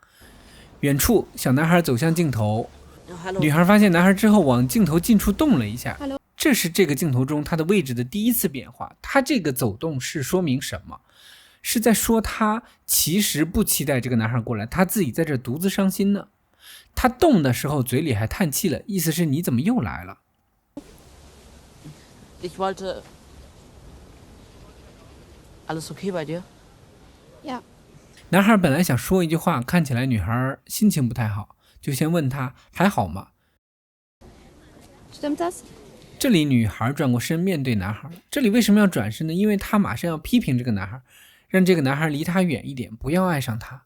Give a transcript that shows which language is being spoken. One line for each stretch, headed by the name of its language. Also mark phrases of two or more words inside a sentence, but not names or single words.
Chinese: 远处小男孩走向镜头，女孩发现男孩之后往镜头近处动了一下，这是这个镜头中他的位置的第一次变化。他这个走动是说明什么？是在说他其实不期待这个男孩过来，他自己在这独自伤心呢。他动的时候嘴里还叹气了，意思是你怎么又来了。
German: Ich wollte... Alles okay bei dir? Ja.
Chinese: 男孩本来想说一句话，看起来女孩心情不太好，就先问他还好吗？
German: Stimmt das?
Chinese: 这里女孩转过身面对男孩，这里为什么要转身呢？因为她马上要批评这个男孩，让这个男孩离她远一点，不要爱上他。